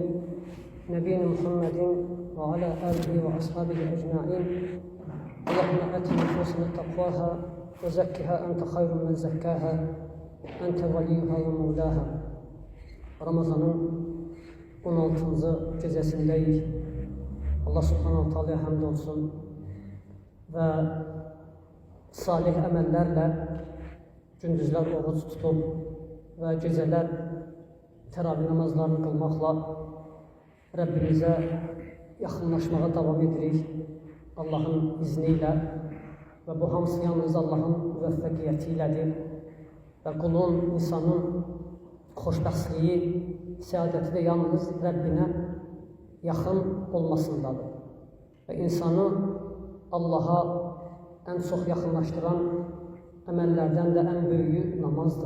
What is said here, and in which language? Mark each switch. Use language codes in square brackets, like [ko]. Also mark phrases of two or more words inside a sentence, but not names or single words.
[ar] نبينا محمد وعلى آله وأصحابه أجمعين. اللهم آت نفوسنا تقواها وزكها أنت خير من زكاها. أنت وليها ومولاها. [az] Ramazanın 16. gecəsindeyiz. Allah [ar] سبحانه تعالى'ya [az] həmd olsun və salih əməllərlə gündüzlər oruç tutub və gecələr təravih namazlarını qılmaqla Rəbbimizə yaxınlaşmağa davam edirik Allahın izni ilə və bu hamısı yalnız Allahın müvəffəqiyyəti ilədir və qulun, insanın xoşbəxtliyi, səadəti də yalnız Rəbbinə yaxın olmasındadır və insanı Allaha ən çox yaxınlaşdıran əməllərdən də ən böyüyü namazdır.